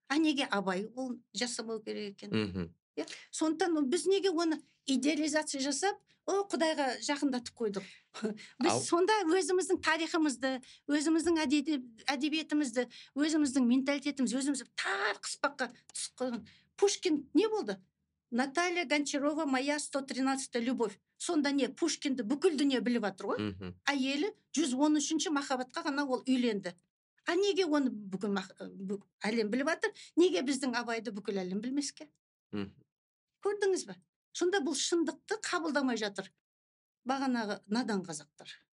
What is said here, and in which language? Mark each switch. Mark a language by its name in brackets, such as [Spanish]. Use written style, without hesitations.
[Kazakh] Неге Абай ол жасамау керек екен? Сондықтан біз неге оны идеализация жасап, Құдайға жақындатып қойдық. Біз сонда өзіміздің тарихымызды, өзіміздің әдебиетімізді, өзіміздің менталитетімізді, өзімізді тар қыспаққа түсіп қойған. Пушкин не болды? [Russian] Наталья Гончарова, моя 113-та любовь. [Kazakh] Сонда не, Пушкинді бүкіл дүние біліп жатыр ғой? Әйелі 113-ші махаббатқа ғана ол үйленді. Неге оны бүкіл әлем біліп жатыр? Неге біздің Абайды бүкіл әлем білмеске? Көрдіңіз бе? Сонда бұл шындықты қабылдамай жатыр. Бағанағы надан қазақтар.